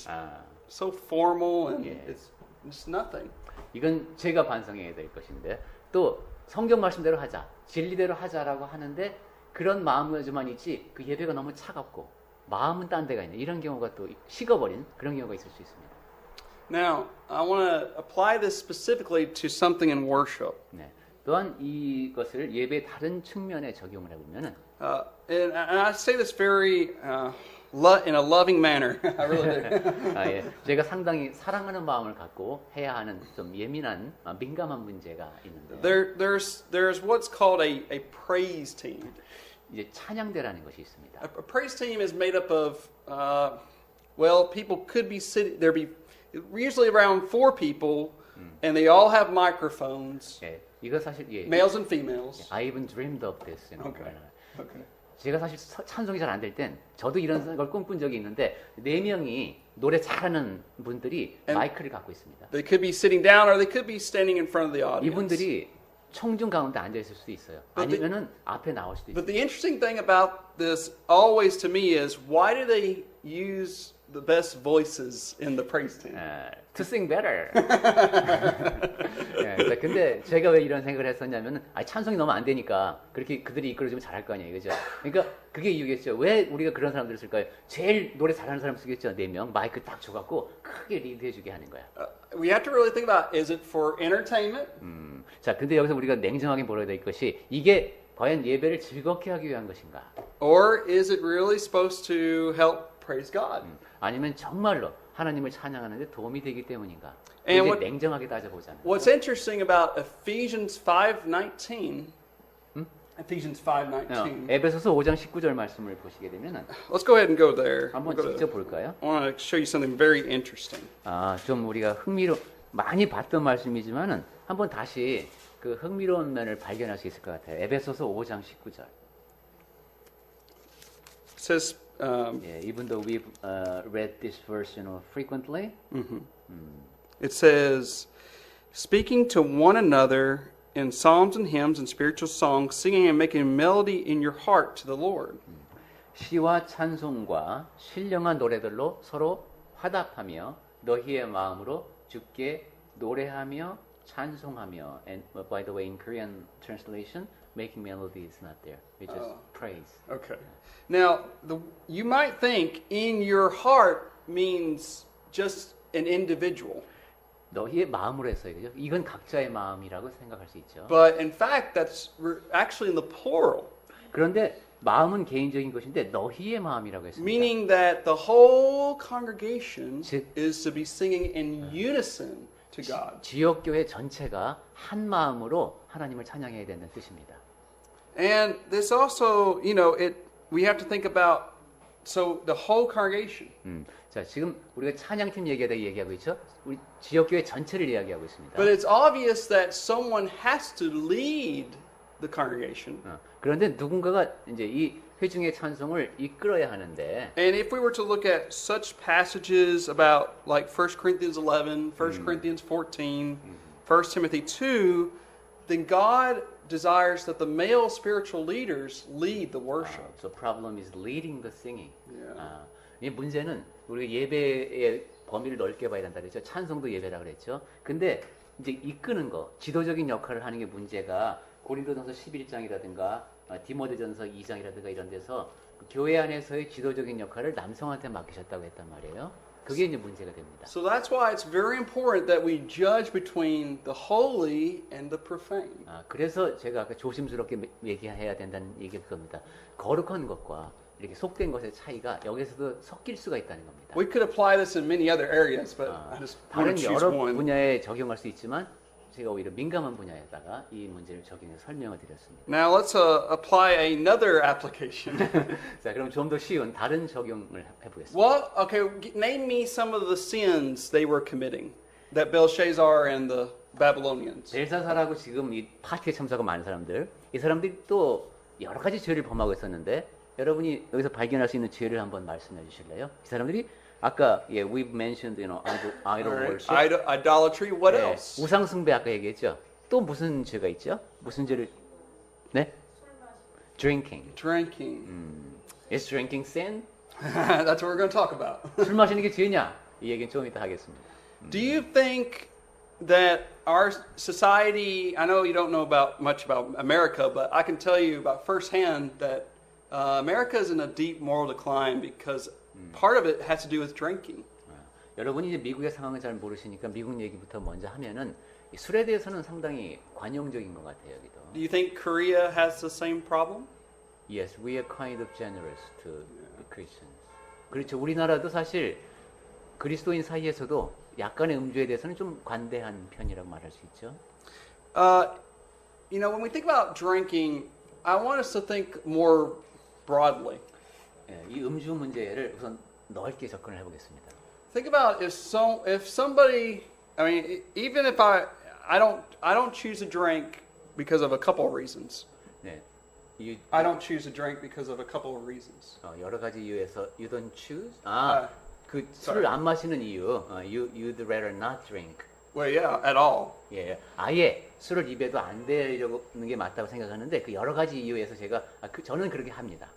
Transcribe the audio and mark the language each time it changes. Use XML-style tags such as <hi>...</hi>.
<ko>아,</ko> <en>so formal and Yeah. it's nothing.</en> <ko>이건 제가 반성해야 될 것인데 또 성경 말씀대로 하자, 진리대로 하자라고 하는데 그런 마음가짐만 있지 그 예배가 너무 차갑고 마음은 딴 데가 있는 이런 경우가 또 식어버린 그런 경우가 있을 수 있습니다.</ko> <en>Now, I want to apply this specifically to something in worship.</en> <ko>네. 또한 이것을 예배의 다른 측면에 적용을 해보면은</ko> <en>And I say this very in a loving manner. I really do.</en> <ko>아, 예. 제가 상당히 사랑하는 마음을 갖고 해야 하는 좀 예민한 민감한 문제가 있는데</ko> <en>There's what's called a praise team.</en> <ko>이제 찬양대라는 것이 있습니다.</ko> <en>A praise team is made up of well, people could be sitting there be usually around 4 people, and they all have microphones,</en> <ko>예. 이거 사실 예.</ko> <en>males and females. I even dreamed of this. You know. Okay. Okay.</en> <ko>제가 사실 찬송이 잘 안 될 땐 저도 이런 걸 꿈꾼 적이 있는데 4명이 노래 잘하는 분들이 마이크를 갖고 있습니다.</ko> <en>They could be sitting down or they could be standing in front of the audience.</en> <ko>이분들이 청중 가운데 앉아 있을 수도 있어요.</ko> <en>But the-</en> <ko>아니면은 앞에 나올 수도</ko> <en>But</en> <ko>있어요.</ko> <en>the interesting thing about this always to me is why do they use the best voices in the praise team? To sing better.</en> <ko>예, 근데 제가 왜 이런 생각을 했었냐면은 찬송이 너무 안 되니까 그렇게 그들이 이끌어주면 잘할 거 아니에요, 그죠? 그러니까 그게 이유겠죠. 왜 우리가 그런 사람들을 쓸까요? 제일 노래 잘하는 사람 쓰겠죠. 4명 마이크 딱 줘갖고 크게 리드해주게 하는 거야.</ko> <en>We have to really think about, is it for entertainment?</en> <ko>자, 근데 여기서 우리가 냉정하게 보아야 될 것이 이게 과연 예배를 즐겁게 하기 위한 것인가?</ko> <en>Or is it really supposed to help praise God?</en> <ko>아니면 정말로 하나님을 찬양하는 데 도움이 되기 때문인가?</ko> <en>And what-</en> <ko>냉정하게 따져보자면</ko> <en>What's interesting about Ephesians 5:19, Ephesians 5:19.</en> <ko>에베소서 5장 19절 말씀을 보시게 되면은</ko> <en>Let's go ahead and go there.</en> <ko>한번</ko> <en>We'll go to-</en> <ko>직접 볼까요?</ko> <en>I want to show you something very interesting.</en> <ko>좀 우리가 많이 봤던 말씀이지만은 한번 다시 그 흥미로운 면을 발견할 수 있을 것 같아요. 에베소서 5장 19절.</ko> <en>It says, 예, even though we've read this verse, frequently, it says, speaking to one another in psalms and hymns and spiritual songs, singing and making melody in your heart to the Lord.</en> <ko>시와 찬송과 신령한 노래들로 서로 화답하며 너희의 마음으로 주께 노래하며 찬송하며.</ko> <en>And by the way, in Korean translation, making melody is not there. It's just praise. Okay. Now, you might think in your heart means just an individual.</en> <ko>너희의 마음으로 했어요. 그죠? 이건 각자의 마음이라고 생각할 수 있죠.</ko> <en>But in fact, that's actually in the plural,</en> <ko>그런데 마음은 개인적인 것인데 너희의 마음이라고 했습니다.</ko> <en>meaning that the whole congregation</en> <ko>즉-</ko> <en>is to be singing in unison to God.</en> <ko>지역교회 전체가 한 마음으로 하나님을 찬양해야 된다는 뜻입니다.</ko> <en>And this also, we have to think about, so the whole congregation.</en> <ko>자, 지금 우리가 찬양팀 얘기하고 있죠? 우리 지역교회 전체를 이야기하고 있습니다.</ko> <en>But it's obvious that someone has to lead the congregation.</en> <ko>그런데 누군가가 이제 이 회중의 찬송을 이끌어야 하는데</ko> <en>And if we were to look at such passages about like 1 Corinthians 11, 1 Corinthians 14, 1 Timothy 2, then God desires that the male spiritual leaders lead the worship. the problem is leading the singing. Yeah.</en> <ko>이 문제는 우리가 예배의 범위를 넓게 봐야 된다 그랬죠. 찬송도 예배라 그랬죠. 근데 이제 이끄는 거, 지도적인 역할을 하는 게 문제가 고린도전서 11장이라든가 디모데전서 2장이라든가 이런 데서 그 교회 안에서의 지도적인 역할을 남성한테 맡기셨다고 했단 말이에요. 그게 이제 문제가 됩니다.</ko> <en>So that's why it's very important that we judge between the holy and the profane.</en> <ko>그래서 제가 아까 조심스럽게 얘기해야 된다는 얘기가 그겁니다. 거룩한 것과 이렇게 속된 것의 차이가 여기서도 섞일 수가 있다는 겁니다.</ko> <en>We could apply this in many other areas, but I just want</en> <ko>다른</ko> <en>to choose</en> <ko>여러</ko> <en>one.</en> <ko>분야에 적용할 수 있지만 제가 오히려 민감한 분야에다가 이 문제를 적용해서 설명을 드렸습니다.</ko> <en>Now let's apply another application.</en> <ko>자, 그럼 좀 더 쉬운 다른 적용을 해보겠습니다.</ko> <en>Well, okay, name me some of the sins they were committing that Belshazzar and the Babylonians.</en> <ko>벨사사라고 지금 이 파티에 참석한 많은 사람들, 이 사람들이 또 여러 가지 죄를 범하고 있었는데 여러분이 여기서 발견할 수 있는 죄를 한번 말씀해 주실래요? 이 사람들이 아까</ko> <en>we've mentioned idol worship, Idolatry. What</en> <ko>네,</ko> <en>else?</en> <ko>우상 숭배 아까 얘기했죠. 또 무슨 죄가 있죠? 무슨 죄를 네?</ko> <en>Drinking. Drinking. Is drinking sin? That's what we're going to talk about.</en> <ko>술 마시는 게 죄냐? 이 얘기는 좀 이따 하겠습니다.</ko> <en>Do you think that our society, I know you don't know much about America, but I can tell you about firsthand that America is in a deep moral decline because part of it has to do with drinking.</en> <ko>여러분이 이제 미국의 상황을 잘 모르시니까 미국 얘기부터 먼저 하면은 이 술에 대해서는 상당히 관용적인 것 같아요, 여기도.</ko> <en>Do you think Korea has the same problem? Yes, we are kind of generous to Christians.</en> <ko>그렇죠. 우리나라도 사실 그리스도인 사이에서도 약간의 음주에 대해서는 좀 관대한 편이라고 말할 수 있죠.</ko> <en>You know, when we think about drinking, I want us to think more broadly.</en> <ko>예, 이 음주 문제를 우선 넓게 접근을 해보겠습니다.</ko> <en>Think about if somebody, I mean, even if I don't choose to drink because of a couple of reasons.</en> <ko>네,</ko> <en>I don't choose to drink because of a couple of reasons.</en> <ko>여러 가지 이유에서</ko> <en>you don't choose.</en> <ko>그</ko> <en>sorry.</en> <ko>술을 안 마시는 이유.</ko> <en>You'd rather not drink. Well, yeah, at all.</en> <ko>예, 아예 술을 입에도 안 대려는 게 맞다고 생각하는데 그 여러 가지 이유에서 제가 저는 그렇게 합니다.</ko>